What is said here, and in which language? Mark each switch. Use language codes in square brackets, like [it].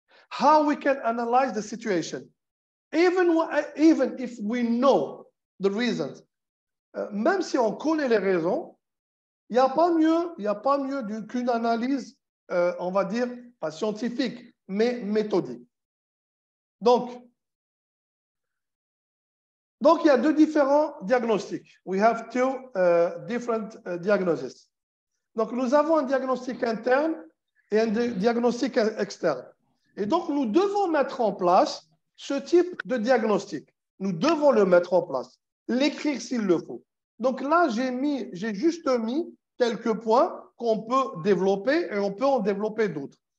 [en] How we can analyze the situation, even if we know the reasons. [fr] Même si on connaît les raisons, il n'y a pas mieux qu'une analyse, on va dire, pas scientifique, mais méthodique. Donc, il y a deux différents diagnostics. [en] We have two different diagnoses. [fr] Donc, nous avons un diagnostic interne et un diagnostic externe. Et donc, nous devons mettre en place ce type de diagnostic. Nous devons le mettre en place, l'écrire s'il le faut. Donc là, j'ai juste mis quelques points qu'on peut développer et on peut en développer d'autres.